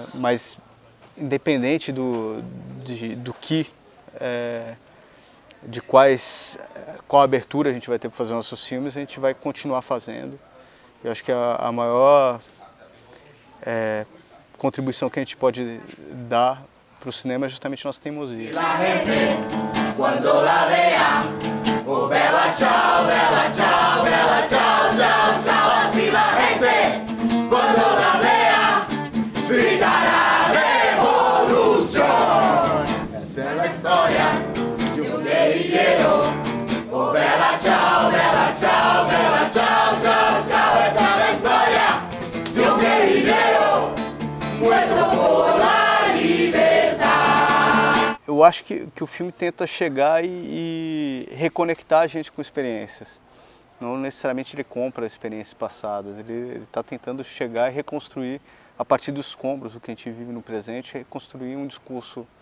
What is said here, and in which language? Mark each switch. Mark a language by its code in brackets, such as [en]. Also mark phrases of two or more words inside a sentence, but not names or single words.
[pt] Mas independente de qual abertura a gente vai ter para fazer nossos filmes, a gente vai continuar fazendo. Eu acho que a maior contribuição que a gente pode dar para o cinema é justamente nossa teimosia. [es] Quando la vea, [it] oh bella ciao, bella ciao, bella ciao, ciao, ciao. [es] Así la gente, cuando la vea, gritará revolución. Esa es la historia de un guerrillero. [it] Oh bella ciao, bella ciao, bella ciao, ciao, ciao. [es] Esa es la historia de un guerrillero muerto por la libertad. [pt] Eu acho que o filme tenta chegar e reconectar a gente com experiências. Não necessariamente ele compra experiências passadas, ele está tentando chegar e reconstruir, a partir dos escombros do que a gente vive no presente, reconstruir um discurso.